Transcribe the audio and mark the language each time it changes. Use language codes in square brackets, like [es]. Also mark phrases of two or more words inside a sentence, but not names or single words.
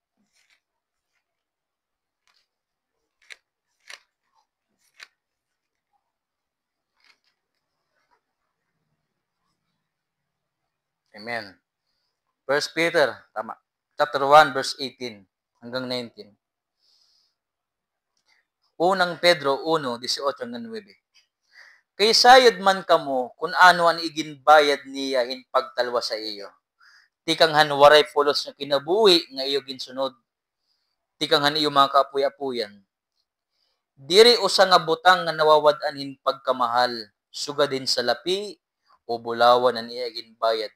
[en] Amen. 1 Peter, tama. Chapter 1, verse 18 hanggang 19. [tl] Unang Pedro 1, 18 hanggang 9. [war] Kay sayod man kamo, kung ano ang iginbayad niya hin pagtalwa sa iyo. Tikang han waray pulos nga kinabuhi nga iyo ginsunod. Tikang han iyo mga kaapuy-apuyan. Diri usa nga butang nga nawawad-an hin pagkamahal, sugad din sa lapi o bulawan ang iya ginbayad.